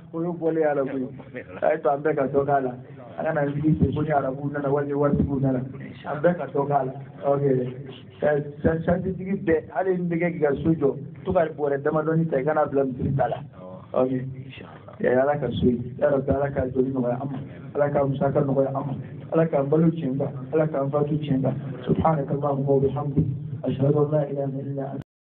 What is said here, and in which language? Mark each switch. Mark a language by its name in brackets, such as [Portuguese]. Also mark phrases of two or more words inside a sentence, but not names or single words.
[Bambara] o ye bɔlen a la koyi a ye to an bɛɛ ka dɔ k'a la an kana an sigi ten ko ni arabuw nana walima waritigiw nana an bɛɛ ka dɔ k'a la santitigi bɛɛ hali ni bɛ kɛ k'i ka so jɔ to ka bɔrɛ damadɔni ta i kana bila misiri ta la ala ka so ye yarabi ala ka joli nɔgɔya an ma ala ka musaka nɔgɔya an ma ala k'an balo tiɲɛ kan ala k'an fatu tiɲɛ kan [Arabic] سبحانك اللهم وبحمدك أشهد أن لا إله إلا أنت